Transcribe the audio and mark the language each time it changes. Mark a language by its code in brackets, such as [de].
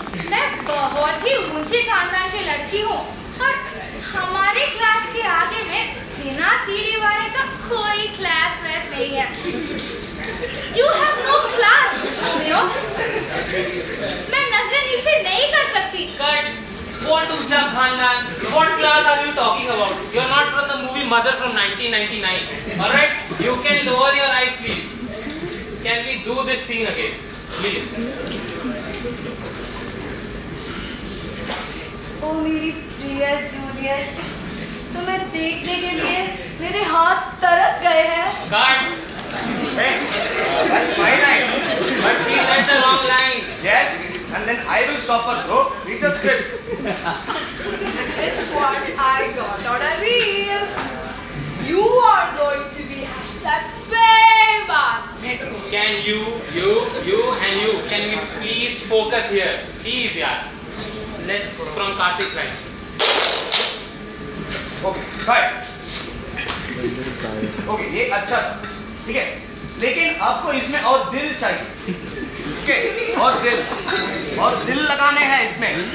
[hi] मैं बहुत ही ऊंचे खानदान की लड़की हूँ और हमारे क्लास के आगे में बिना सीढ़ी वाले का कोई क्लास वैस नहीं है। [en] You have no class, Romeo. [hi] मैं नजरें नीचे नहीं कर सकती। [en] What [hi] ऊंचा खानदान? [en] What class are you talking about? You are not from the movie Mother from 1999. All right, you can lower your eyes, please. Can we do this scene again, please? [hi] ओ मेरी प्रिय जूलियट, तुम्हें देखने के लिए मेरे हाथ तरस गए हैं। [en] Cut. That's my line. But she said the wrong line. Yes, and then I will stop her, bro. Read the script. This is what I got on a reel. You are going to be #famous. Can you and you, can we please focus here? Please, yaar. Let's from Karthik's line. Okay, fine. [hi] Okay, ये अच्छा था, ठीक है? लेकिन आपको इसमें और दिल चाहिए, ठीक है? और दिल लगाने हैं इसमें।